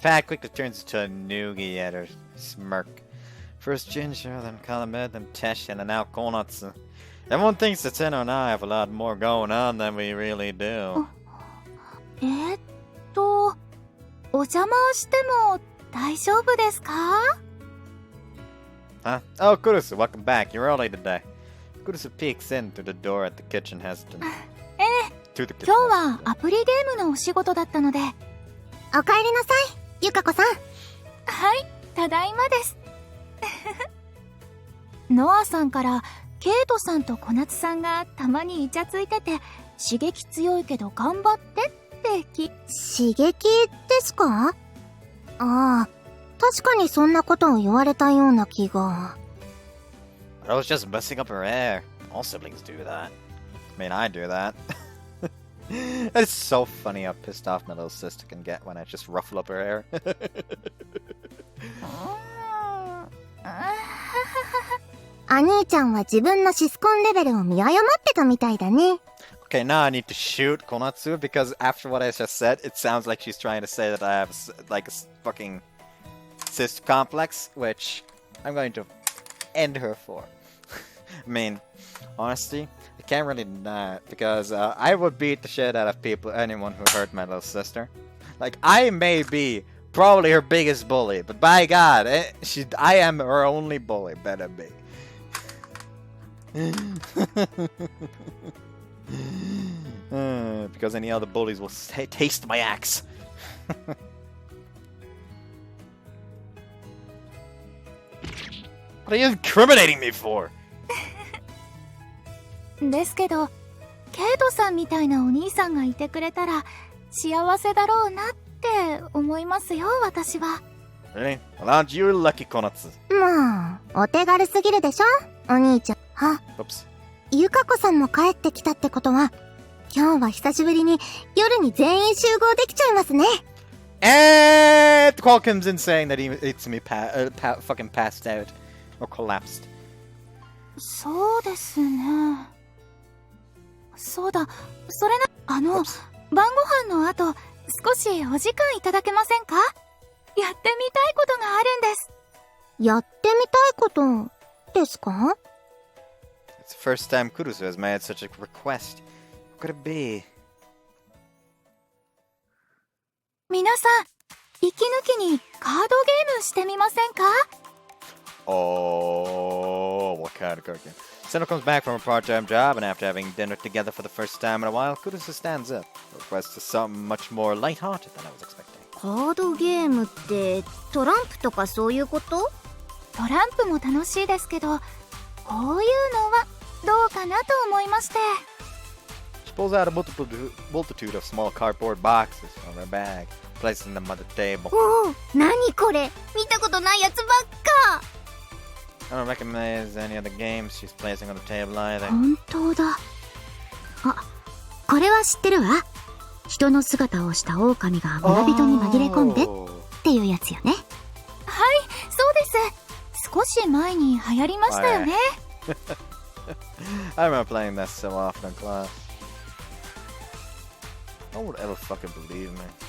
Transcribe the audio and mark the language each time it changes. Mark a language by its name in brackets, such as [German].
[English] Pat quickly turns into a noogie at her smirk. First Ginger, then Kalamed, then Tesh, and now Konatsu. Everyone thinks that Tenno and I have a lot more going on than we really do. [Japanese] お邪魔しても大丈夫ですか？ [English] Huh? Oh, Kurusu, welcome back. You're early today. Kurusu peeks in through the door at the kitchen hesitant. [Japanese] 今日はアプリゲームのお仕事だったので。おかえりなさい、ゆかこさん。はい、ただいまです。ノアさんからケイトさんと小夏さんがたまにイチャついてて刺激強いけど頑張ってって刺激ですか？ああ、確かにそんなことを言われたような気が。 [English] I was just messing up her hair. All siblings do that. I mean, I do that. It's so funny how pissed off my little sister can get when I just ruffle up her hair. [Japanese] お兄ちゃんは自分のシスコンレベルを見誤ってたみたいだね。 [English] Okay, now I need to shoot Konatsu because after what I just said, it sounds like she's trying to say that I have like a fucking sister complex, which I'm going to end her for. I mean, honestly, I can't really deny it because I would beat the shit out of anyone who hurt my little sister. Like, I may be probably her biggest bully, but by God, I am her only bully, better be. Because any other bullies will taste my axe. What are you incriminating me for? [Japanese] ですけど、ケイトさんみたいなお兄さんがいてくれたら幸せだろうなって思いますよ、私は。 [English] Really? Well, aren't you lucky, Konatsu? [Japanese] もう、お手軽すぎるでしょ、お兄ちゃん。 [English] Oops. [Japanese] ゆかこさんも帰ってきたってことは、今日は久しぶりに夜に全員集合できちゃいますね。 [English] And the call comes in saying that Itsumi fucking passed out or collapsed. [Japanese] そうですね。そうだ、それな、晩ご飯の後、少しお時間いただけませんか？やってみたいことがあるんです。やってみたいことですか？ [English] It's the first time Kurusu has made such a request. What could it be? [Japanese] 皆さん、息抜きにカードゲームしてみませんか？ [English] Oh, what kind of cooking? Seno comes back from a part-time job, and after having dinner together for the first time in a while, Kurusu stands up. The request is something much more light-hearted than I was expecting. [Japanese] カードゲームってトランプとかそういうこと？トランプも楽しいですけど、こういうのはどうかなと思いまして。 She pulls out a multitude of small cardboard boxes from her bag, placing them on the table. おお、何これ？見たことないやつばっか。 [English] I don't recognize any of the games she's placing on the table either. [Japanese] 本当だ。あ、これは知ってるわ。人の姿をした狼が村人に紛れ込んでっていうやつよね。はい、少し前に流行りましたよね。 [English] I remember playing that so often in class. No one would ever fucking believe me.